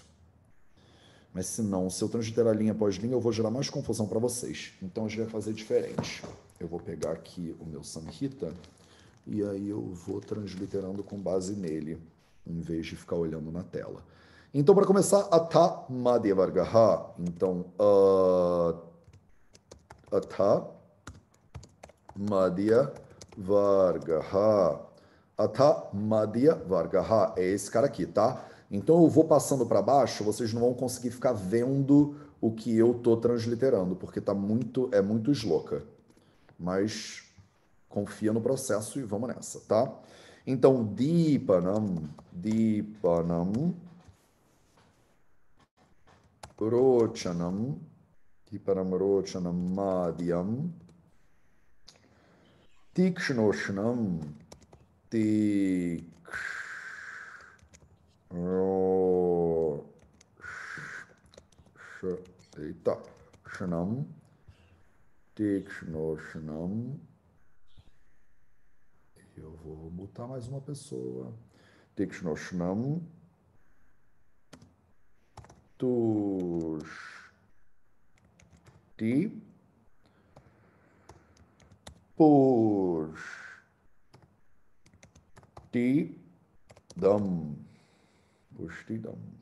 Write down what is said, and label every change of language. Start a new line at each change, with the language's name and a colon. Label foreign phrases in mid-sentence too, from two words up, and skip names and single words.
Portuguese: Mas se não, se eu transliterar linha após linha, eu vou gerar mais confusão para vocês. Então a gente vai fazer diferente. Eu vou pegar aqui o meu Samhita e aí eu vou transliterando com base nele, em vez de ficar olhando na tela. Então, para começar,
Sanskrit: Atha Madhya Vargaha. Então, Atha Madhya Vargaha. Atha Madhya Vargaha.
Portuguese: É esse cara aqui, tá? Então eu vou passando para baixo, vocês não vão conseguir ficar vendo o que eu tô transliterando, porque é muito esloca. Mas confia no processo e vamos nessa, tá? Então,
Sanskrit: Dipanam, Rochanam, Dipanam, Rochanam, Madhyam, Tikshnoshnam, Tikshno... Eita, Shnam, Tikshnoshnam,
Portuguese: eu vou botar mais uma pessoa,
Sanskrit: Tikshnoshnam, Tushti, Pushtidam, Pushtidam.